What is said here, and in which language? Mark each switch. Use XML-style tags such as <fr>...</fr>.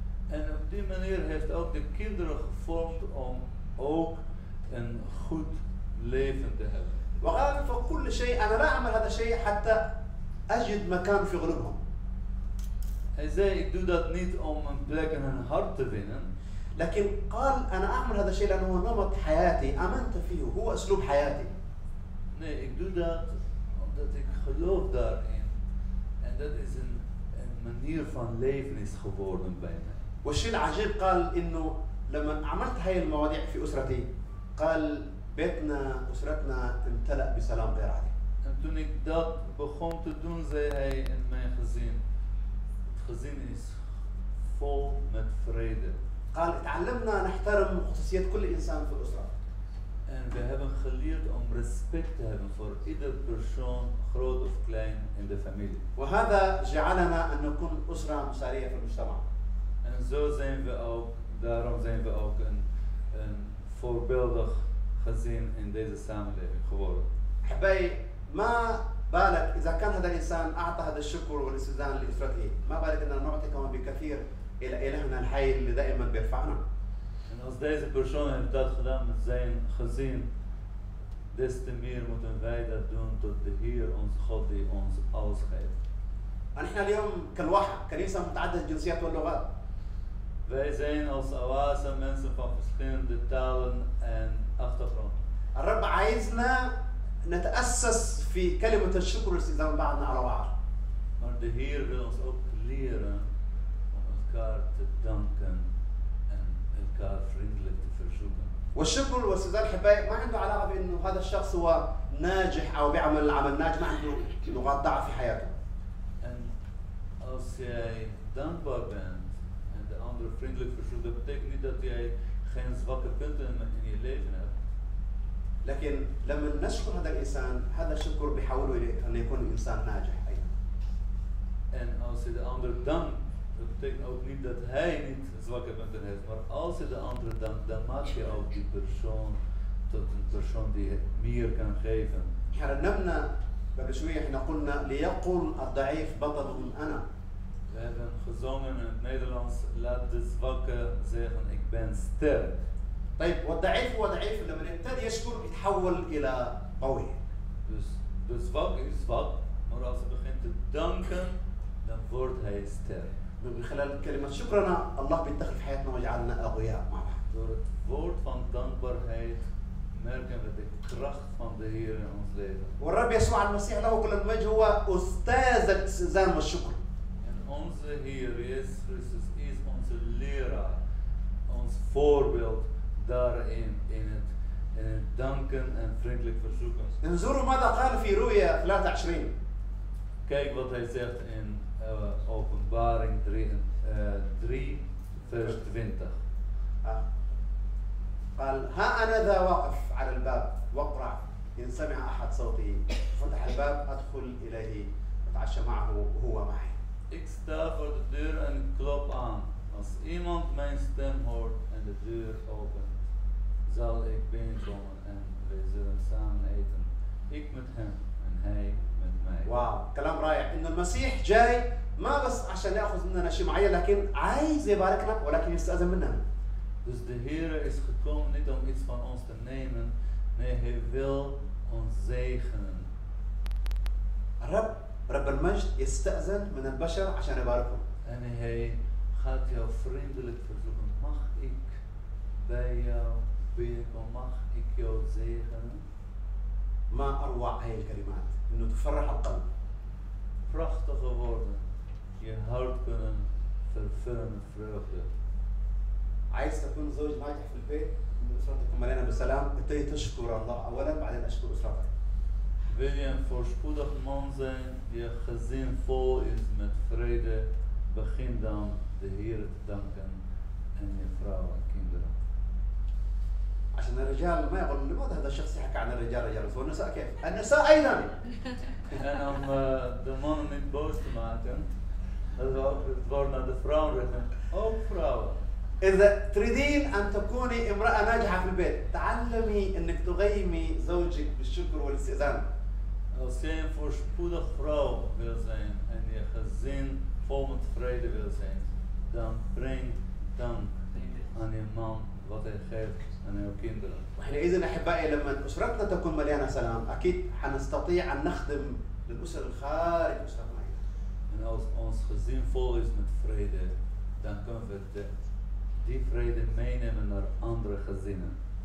<nl>En op die manier heeft ook de kinderen gevormd om ook een goed leven te hebben.</nl> <ar>وقال فوق كل شيء أنا لا أعمل هذا الشيء حتى أجد مكان في قلوبهم.</ar> <nl>Hij zei, ik doe dat niet om een plek in hun hart te winnen.</nl> <ar>لكن قال أنا أعمل هذا الشيء لأنه هو نمط حياتي آمنت فيه هو أسلوب حياتي.</ar> <nl>Nee, ik doe dat omdat ik geloof daarin. En dat is een manier van leven is geworden bij mij.</nl> <ar>والشيء العجيب قال إنه لما عملت هاي المواضيع في أسرتي قال بيتنا أسرتنا امتلأ بسلام غير عادي.</ar> <nl>En toen ik dat begon te doen, zei hij in mijn gezin, het gezin is vol met vrede.</nl> <ar>قال تعلمنا نحترم خصوصيات كل إنسان في الأسرة.</ar> <nl>En we hebben geleerd om respect te hebben voor ieder persoon, groot of klein, in de familie.</nl> <ar>وهذا جعلنا أن نكون أسرة مثالية في المجتمع.</ar> <nl>En zo zijn we ook, daarom zijn we ook een voorbeeldig gezin in deze samenleving geworden.</nl> <ar>أحبائي ما بالك إذا كان هذا الإنسان أعطى هذا الشكر والاستئذان لأسرته ما بالك أننا نعطي كمان بكثير إلى إلهنا الحي اللي دائما بيرفعنا.</ar> <nl>En als deze persoon heeft dat gedaan met zijn gezin, des te meer moeten wij dat doen tot de Heer, onze God, die ons alles geeft.</nl> <ar>نحن اليوم كالواحة كنيسة متعددة الجنسيات واللغات.</ar> <nl>Wij zijn als oase mensen van verschillende talen en achtergronden.</nl> <ar>الرب عايزنا نتأسس في كلمة الشكر والاستئذان بعضنا على بعض.</ar> <nl>Maar de Heer wil ons ook leren om elkaar te danken en elkaar vriendelijk te verzoeken.</nl> <ar>والشكر والاستئذان أحبائي ما عنده علاقة بأنه هذا الشخص هو ناجح أو بيعمل العمل ناجح ما عنده نقاط ضعف في حياته.</ar> <nl>En als jij dankbaar bent en de ander vriendelijk verzoekt, dat betekent niet dat jij geen zwakke punten in je leven hebt.</nl> <ar>لكن لما نشكر هذا الإنسان هذا الشكر بيحوله إلى أن يكون إنسان ناجح أيضا.</ar> <nl>En als je de ander dankt, dat betekent ook niet dat hij niet zwakke punten heeft, maar als je de ander dankt, dan maak je ook die persoon tot een persoon die het meer kan geven.</nl> <ar>احنا رنمنا قبل شوية احنا قلنا ليقول الضعيف بطل أنا.</ar> <nl>We hebben gezongen in het Nederlands, laat de zwakke zeggen, ik ben sterk.</nl> <ar>طيب والضعيف هو ضعيف لما يبتدي يشكر يتحول إلى قوي.</ar> <nl>Dus de zwak is zwak, maar als hij begint te danken, dan wordt hij sterk.</nl> <ar>من خلال كلمة شكرنا الله بيدخل في حياتنا ويجعلنا أقوياء مع بعض.</ar> <nl>Door het woord van dankbaarheid merken we de kracht van de Heer in ons leven.</nl> <ar>والرب يسوع المسيح له كل المجد هو أستاذ الاستئذان والشكر.</ar> <nl>En onze Heer Jezus Christus is onze leraar, ons voorbeeld daarin, in het danken en vriendelijk verzoeken.</nl> <ar>انظروا ماذا قال في رؤيا 23.</ar> <nl>Kijk wat hij zegt in Openbaring 3 vers 20.</nl> <ar>قال ها أنا ذا واقف على الباب واقرع إن سمع أحد صوتي فتح الباب أدخل إليه أتعشى معه وهو معي.</ar> <nl>Ik sta voor de deur en ik klop aan. Als iemand mijn stem hoort en de deur opent, zal ik binnenkomen en wij zullen samen eten. Ik met hem en hij met mij.</nl> <ar>واو كلام رائع إن المسيح جاي ما بس عشان يأخذ مننا شيء معين لكن عايز يباركنا ولكن يستأذن منا.</ar> <nl>Dus de Heer is gekomen niet om iets van ons te nemen, nee, hij wil ons zegenen.</nl> <ar>الرب رب المجد يستأذن من البشر عشان يباركهم.</ar> <nl>En hij gaat jou vriendelijk verzoeken. Mag ik bij jou binnenkomen? Mag ik jou zegenen?</nl> <ar>ما أروع هاي الكلمات إنه تفرح القلب.</ar> <nl>Prachtige woorden. Je hart kunnen vervullen met vreugde.</nl> <ar>عايز تكون زوج ناجح في البيت إن أسرتكم مليانة بالسلام ابتدي تشكر الله أولا بعدين أشكر أسرتك.</ar> <nl>Wil je een voorspoedig man zijn, je gezin vol is met vrede, begin dan de Heer te danken en je vrouw en kinderen.</nl> <ar>عشان الرجال ما يقولون لماذا هذا الشخص يحكي عن الرجال رجال والنساء كيف؟ النساء أيضا.</ar> <nl>En om de mannen niet boos te maken, dat we ook het woord naar de vrouwen richten. Ook vrouwen.</nl> <ar>إذا تريدين أن تكوني امرأة ناجحة في البيت، تعلمي أنك تغيمي زوجك بالشكر والاستئذان.</ar> <nl>Als jij een voorspoedig vrouw wil zijn en je gezin vol met vrede wil zijn, dan breng dank aan je man wat hij geeft aan jouw kinderen.</nl> <ar>وحينئذ أحبائي لما أسرتنا تكون مليانة سلام أكيد حنستطيع أن نخدم للأسر الخارج أسرتنا.</ar> <nl>En als ons gezin vol is met vrede, dan kunnen we die vrede meenemen naar andere gezinnen.</nl>